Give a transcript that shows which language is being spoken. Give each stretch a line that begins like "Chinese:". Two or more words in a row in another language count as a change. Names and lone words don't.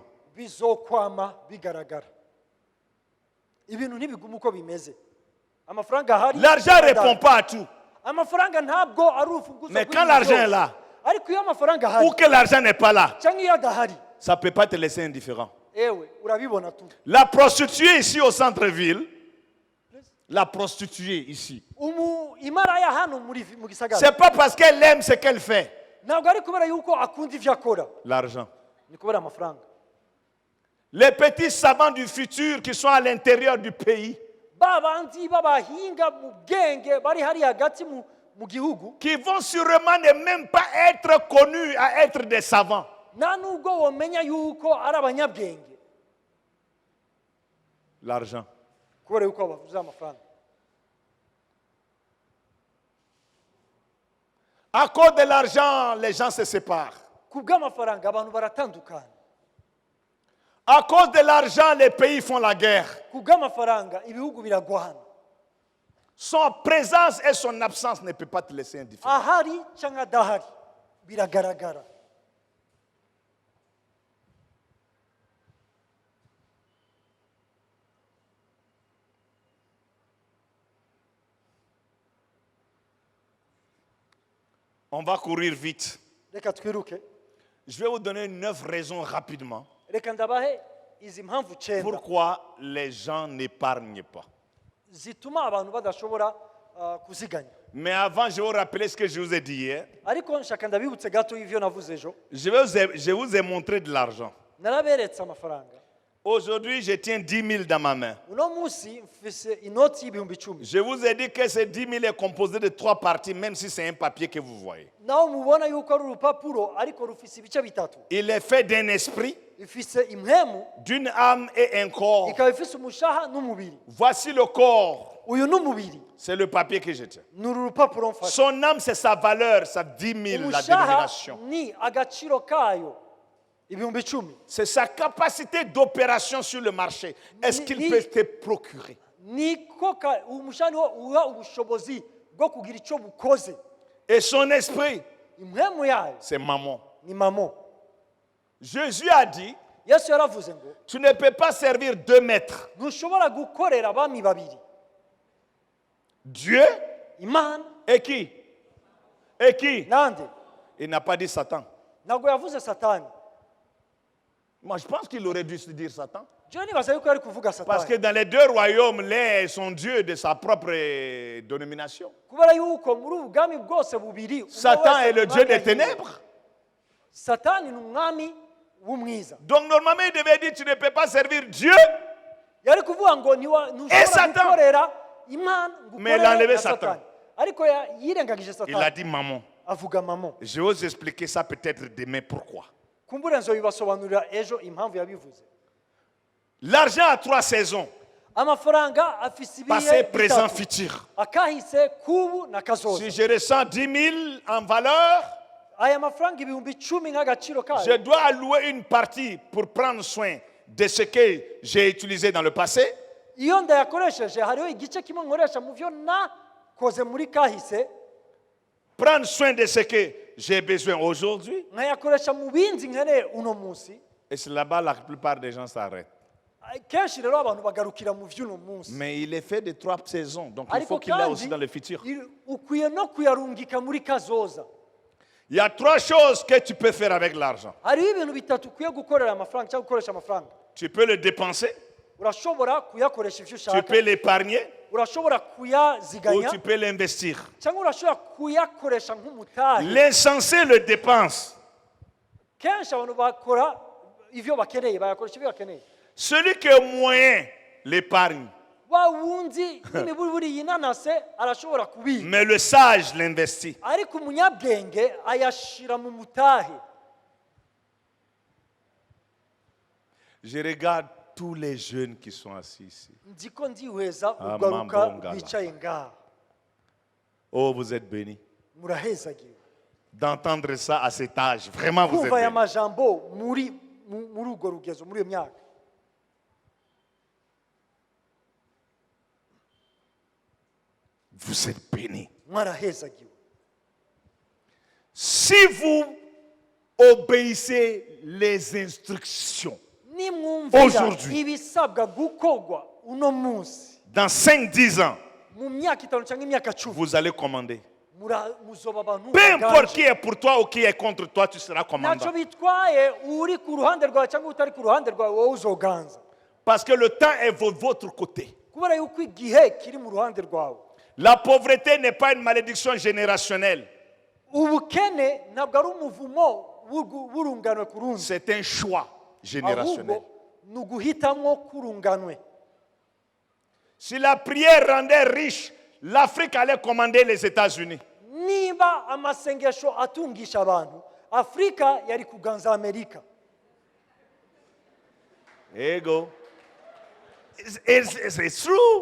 Rundi: bizokwama bigaragara ibintu ntibiguma uko bimeze amafaranga ahari
French: L'argent ne répond pas à tout.
Rundi: amafaranga ntabwo ari urufunguzo
French: Mais
Rundi: rw'ibintu
French: quand l'argent
Rundi: byose.
French: est là,
Rundi: ariko iyo amafaranga ahari
French: ou que l'argent n'est pas là,
Rundi: cyangwa iyo adahari
French: ça ne peut pas te laisser indifférent.
Rundi: ewe urabibona tu
French: La prostituée ici au centre-ville, la prostituée ici,
Rundi: imaraya hano mu gisagara
French: c'est pas parce qu'elle aime ce qu'elle fait.
Rundi: ntabwo ari kubera yuko akunda ivyo akora
French: L'argent.
Rundi: ni kubera amafaranga
French: Les petits savants du futur qui sont à l'intérieur du pays,
Rundi: ba bandi b'abahinga mu bwenge bari hari hagati mu gihugu
French: qui vont sûrement ne même pas être connus à être des savants.
Rundi: nta nubwo womenya yuko ari abanyabwenge
French: L'argent.
Rundi: kubera yuko bavuze amafaranga
French: À cause de l'argent, les gens se séparent.
Rundi: ku bw'amafaranga abantu baratandukana
French: À cause de l'argent, les pays font la guerre.
Rundi: ku bw'amafaranga ibihugu biragwana
French: Son présence et son absence ne peuvent pas te laisser indifférent.
Rundi: ahari cyangwa adahari biragaragara
French: On va courir vite.
Rundi: reka twiruke
French: Je vais vous donner 9 raisons rapidement
Rundi: reka ndabahe izi mpamvu 9
French: pourquoi les gens n'épargnent pas.
Rundi: zituma abantu badashobora kuziganya
French: Mais avant, je vais vous rappeler ce que je vous ai dit hier.
Rundi: ariko nshaka ndabibutse gato y'ivyo navuze ejo
French: Je vous ai montré de l'argent.
Rundi: naraberetse amafaranga
French: Aujourd'hui, je tiens 10 000 dans ma main.
Rundi: uno munsi mfise inoti y'ibihumbi 10
French: Je vous ai dit que ces 10 000 est composé de 3 parties, même si c'est un papier que vous voyez.
Rundi: naho mubona yuko ari urupapuro ariko rufise ibice bitatu
French: Il est fait d'un esprit,
Rundi: ifise impwemu
French: d'une âme et un corps.
Rundi: ikaba ifise umushaha n'umubiri
French: Voici le corps.
Rundi: uyu n'umubiri
French: C'est le papier que je tiens.
Rundi: ni uru rupapuro mfashe
French: Son âme, c'est sa valeur, sa 10 000, la
Rundi: umushaha
French: dénomination.
Rundi: ni agaciro kayo ibihumbi 10
French: C'est sa capacité d'opération sur le marché. Est-ce qu'il
Rundi: Ni-
French: peut te procurer?
Rundi: niko umushaha niwo uha ubushobozi bwo kugira icyo bukoze
French: Et son esprit,
Rundi: impwemu yayo
French: c'est maman.
Rundi: ni mamo
French: Jésus a dit,
Rundi: yesu yaravuze ngo
French: tu ne peux pas servir 2 maîtres.
Rundi: ntushobora gukorera abami babiri
French: Dieu
Rundi: imana
French: Et qui? Et qui?
Rundi: nande
French: Il n'a pas dit Satan.
Rundi: ntabwo yavuze satani.
French: Moi, je pense qu'il aurait dû se dire Satan.
Rundi: jewe nibaza yuko yari kuvuga
French: Parce que
Rundi: satani
French: dans les deux royaumes, l'un est son Dieu de sa propre dénomination.
Rundi: kubera yuko muri ubu bwami bwose bubiri umwe
French: Satan
Rundi: wese
French: est le
Rundi: ni
French: Dieu
Rundi: umwami
French: des
Rundi: yahimbye.
French: ténèbres.
Rundi: satani ni umwami w'umwiza.
French: Donc normalement, il devait dire, tu ne peux pas servir Dieu.
Rundi: yari kuvuga ngo ntushobora
French: Satan.
Rundi: gukorera imana ngo
French: Mais il a
Rundi: ukorere
French: enlevé
Rundi: na
French: Satan.
Rundi: satani. ariko yirengagije
French: Il a
Rundi: satani
French: dit maman.
Rundi: avuga mamo.
French: Je vais vous expliquer ça peut-être demain. Pourquoi?
Rundi: kumbure nzobibasobanurira ejo impamvu yabivuze.
French: L'argent a 3 saisons.
Rundi: amafaranga afise
French: Passé,
Rundi: ibihe
French: présent,
Rundi: bitatu.
French: futur.
Rundi: akahise kubu na kazoza.
French: Si je ressens 10 000 en valeur,
Rundi: aya mafaranga ibihumbi 10 nk'agaciro
French: je
Rundi: kayo
French: dois allouer une partie pour prendre soin de ce que j'ai utilisé dans le passé.
Rundi: iyo ndayakoresheje hariho igice kimwe nkoresha mu byo nakoze muri kahise
French: Prendre soin de ce que j'ai besoin aujourd'hui.
Rundi: nkayakoresha mu bindi nkeneye uno munsi.
French: Et c'est là-bas la plupart des gens s'arrêtent.
Rundi: kenshi rero abantu bagarukira mu vy'uno munsi.
French: Mais il est fait de 3 saisons. Donc il
Rundi: ariko
French: faut qu'il l'ait aussi
Rundi: kandi
French: dans le futur.
Rundi: ukwiye no kuyarungika muri kazoza.
French: Il y a 3 choses que tu peux faire avec l'argent.
Rundi: hariho ibintu bitatu ukwiye gukorera amafaranga cyangwa gukoresha amafaranga.
French: Tu peux le dépenser,
Rundi: urashobora kuyakoresha ivyo
French: tu
Rundi: ushaka,
French: peux l'épargner
Rundi: urashobora
French: ou
Rundi: kuyaziganya
French: tu peux l'investir.
Rundi: cyangwa urashobora kuyakoresha nk'umutahe.
French: L'insensé le dépense.
Rundi: kenshi abantu bakora ivyo bakeneye, bayakoresha ivyo bakeneye.
French: Celui qui est moyen l'épargne.
Rundi: wa wundi n'imiburiburi yinanase arashobora kubika,
French: Mais le sage l'investit.
Rundi: ariko umunyabwenge ayashira mu mutahe.
French: Je regarde tous les jeunes qui sont assis ici.
Rundi: ndiko ndihweza Ah, ugaruka mambo ngala. bicaye ngaha,
French: Oh, vous êtes bénis.
Rundi: murahezagiwe
French: D'entendre ça à cet âge, vraiment vous êtes
Rundi: kumva aya
French: bénis.
Rundi: majambo muri urwo rugezo, muri iyo myaka.
French: Vous êtes bénis.
Rundi: mwarahezagiwe
French: Si vous obéissez les instructions,
Rundi: nimwumvira
French: Aujourd'hui.
Rundi: ibisabwa gukorwa uno munsi,
French: dans 5-10 ans,
Rundi: mu myaka 5 cyangwa imyaka 10
French: vous allez commander.
Rundi: muzoba abantu
French: Peu importe qui
Rundi: baganje.
French: est pour toi ou qui est contre toi, tu seras
Rundi: ntacyo
French: commandant.
Rundi: bitwaye uri ku ruhande rwawe cyangwa utari ku ruhande rwawe, wowe uzoganza,
French: Parce que le temps est de votre côté.
Rundi: kubera yuko igihe kiri mu ruhande rwawe.
French: La pauvreté n'est pas une malédiction générationnelle.
Rundi: ubukene ntabwo ari umuvumo w'urunganwe ku rundi,
French: C'est un choix générationnel.
Rundi: ahubwo ni uguhitamwo k'urunganwe.
French: Si la prière rendait riche, l'Afrique allait commander les États-Unis.
Rundi: niba amasengesho atungisha abantu, afurika yari kuganza amerika. Ego.
English: It's true.